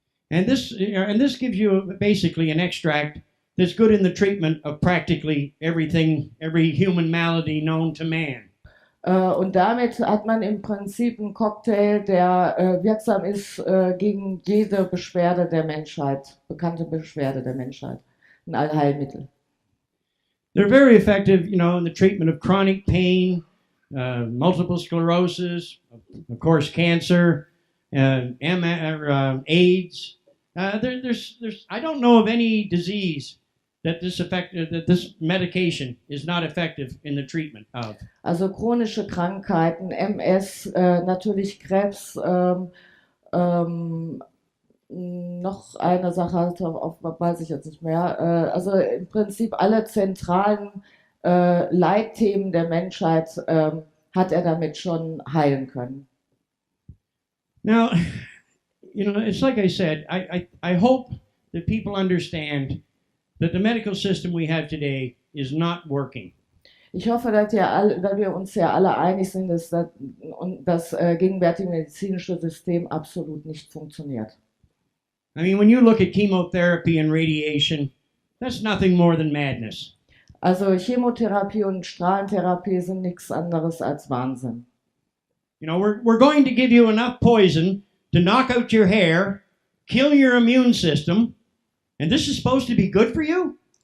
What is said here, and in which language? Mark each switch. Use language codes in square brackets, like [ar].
[en] And this gives you basically an extract that's good in the treatment of practically every human malady known to man. [de] Und damit hat man im Prinzip einen Cocktail, der wirksam ist gegen jede Beschwerde der Menschheit, bekannte Beschwerde der Menschheit, ein Allheilmittel. [en] They're very effective, in the treatment of chronic pain, multiple sclerosis, of course, cancer, AIDS. There's I don't know of any disease that this medication is not effective in the treatment of. [de] Also chronische Krankheiten, MS, natürlich Krebs, noch eine Sache, weiß ich jetzt nicht mehr. Also im Prinzip alle zentralen Leitthemen der Menschheit hat er damit schon heilen können. [en] Now, it's like I said, I hope that people understand that the medical system we have today is not working. [de] Ich hoffe, dass wir uns ja alle einig sind, dass das gegenwärtige medizinische System absolut nicht funktioniert. [en] I mean, when you look at chemotherapy and radiation, that's nothing more than madness. [de] Also Chemotherapie und Strahlentherapie sind nichts anderes als Wahnsinn. [en] We're going to give you enough poison to knock out your hair, kill your immune system, and this is supposed to be good for you?